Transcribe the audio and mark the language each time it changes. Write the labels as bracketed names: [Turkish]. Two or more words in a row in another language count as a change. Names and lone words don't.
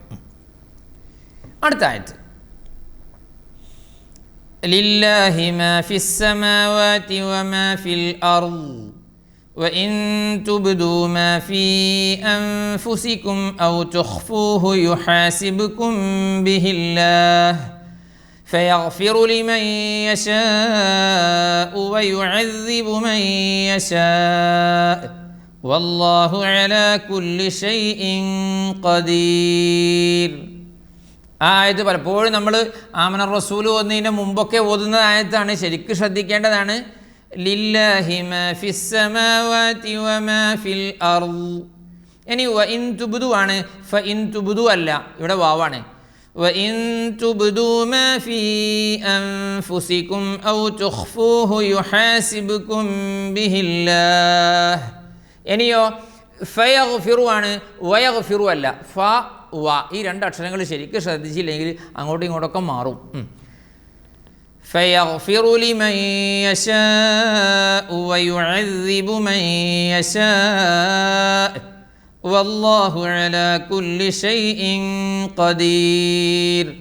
[Malayalam] അടുത്ത ആയത്ത്, [Arabic] لله ما في السماوات وما في الأرض وإن تبدوا ما في أنفسكم أو تخفوه يحاسبكم به الله فيغفر لمن يشاء ويعذب من يشاء والله على كل شيء قدير. [Malayalam] ആ ആയത്ത് പലപ്പോഴും നമ്മൾ ആമന റസൂൽ ഓതുന്നതിന് മുമ്പൊക്കെ ഓതുന്ന ആയത്താണ്. ശരിക്കും ശ്രദ്ധിക്കേണ്ടതാണ്. [Arabic] لله ما في السماوات وما في الأرض. [Malayalam] ഇനി [Arabic] وإن تبدوا [Malayalam] ആണ്, [Arabic] فإن تبدوا [Malayalam] അല്ല, ഇവിടെ വാവാണ്. [Arabic] وَإِن تُبْدُوا مَا فِي أَنفُسِكُمْ أَوْ تُخْفُوهُ يُحَاسِبْكُم بِهِ اللَّهُ. [Malayalam] ഇനിയോ ഫയഗ്ഫിറു ആണ്, വയഗ്ഫിറു അല്ല. ഫ വ ഈ രണ്ട് അക്ഷരങ്ങൾ ശരിക്കും ശ്രദ്ധിച്ചില്ലെങ്കിൽ അങ്ങോട്ടും ഇങ്ങോട്ടൊക്കെ മാറും. [Arabic] فيغفر لمن يشاء ويعذب من يشاء والله على كل شيء قدير.